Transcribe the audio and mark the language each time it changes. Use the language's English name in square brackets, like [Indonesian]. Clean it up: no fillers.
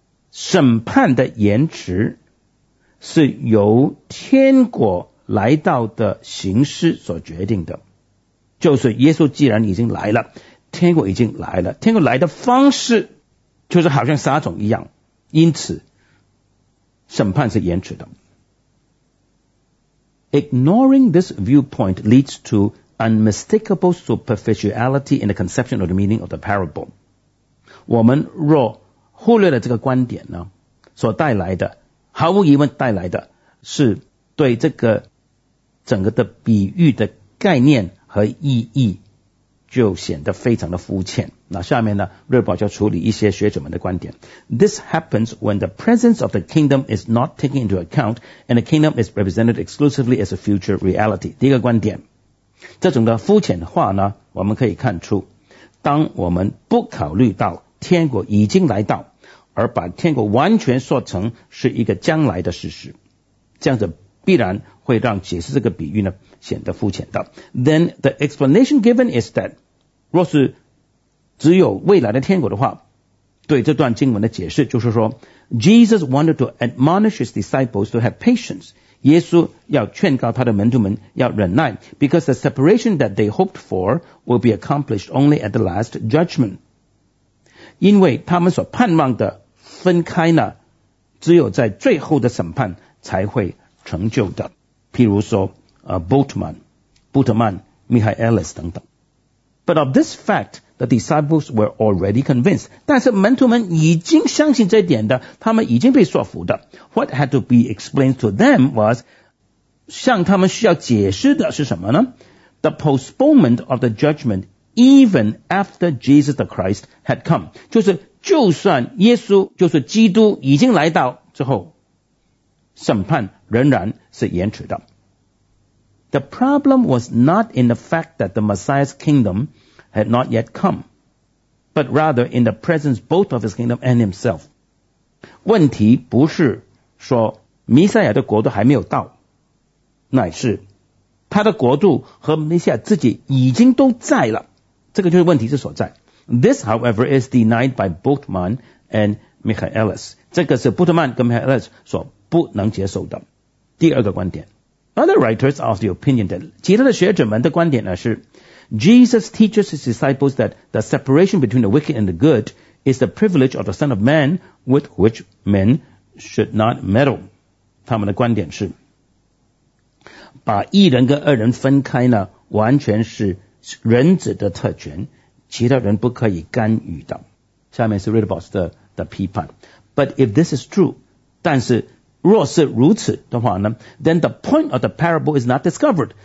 [Chinese] 审判的延迟是由天国来到的形式所决定的。就是耶稣既然已经来了天国已经来了天国来的方式就是好像撒种一样因此审判是延迟的。 [English] Ignoring this viewpoint leads to unmistakable superficiality in the conception of the meaning of the parable. [Chinese] 我们若忽略了这个观点呢，所带来的，毫无疑问带来的是对这个整个的比喻的概念和意义就显得非常的肤浅。那下面呢，瑞宝就处理一些学者们的观点。 [English] This happens when the presence of the kingdom is not taken into account and the kingdom is represented exclusively as a future reality. [Chinese] 第一个观点，这种的肤浅化呢，我们可以看出，当我们不考虑到天国已经来到，而把天国完全说成是一个将来的事实，这样子必然会让解释这个比喻呢显得肤浅的。 [English] Then the explanation given is that, [Chinese] 若是只有未来的天国的话，对这段经文的解释就是说 [English] ,Jesus wanted to admonish his disciples to have patience. [Chinese] 耶稣要劝告他的门徒们要忍耐 [English] ,because the separation that they hoped for will be accomplished only at the last judgment. [Chinese] 因为他们所盼望的分开呢只有在最后的审判才会成就的。譬如说Boltman, Bultmann, Michaelis 等等。 [English] But of this fact, the disciples were already convinced. [Chinese] 但是门徒们已经相信这一点的他们已经被说服的。 [English] What had to be explained to them was, [Chinese] 向他们需要解释的是什么呢? [English] The postponement of the judgment even after Jesus the Christ had come. [Chinese] 就是就算耶稣就是基督已经来到之后审判仍然是延迟的。 [English] The problem was not in the fact that the Messiah's kingdom had not yet come, but rather in the presence both of his kingdom and himself. [Chinese] 问题不是说弥赛亚的国度还没有到，乃是他的国度和弥赛亚自己已经都在了，这个就是问题之所在。 [English] This, however, is denied by Bultmann and Michaelis. [Chinese] 这个是 Bultmann 跟 Michaelis 所不能接受的。第二个观点。 [English] Other writers of the opinion that, [Chinese] 其他的学者们的观点呢是 [English] Jesus teaches his disciples that the separation between the wicked and the good is the privilege of the Son of Man with which men should not meddle. [Chinese] 他们的观点是把一人跟二人分开呢完全是人子的特权其他人不可以干预的。下面是 Redbox 的批判。 [English] But if this is true, [Chinese] 但是若是如此的话呢 [English] then the point of the parable is not discovered.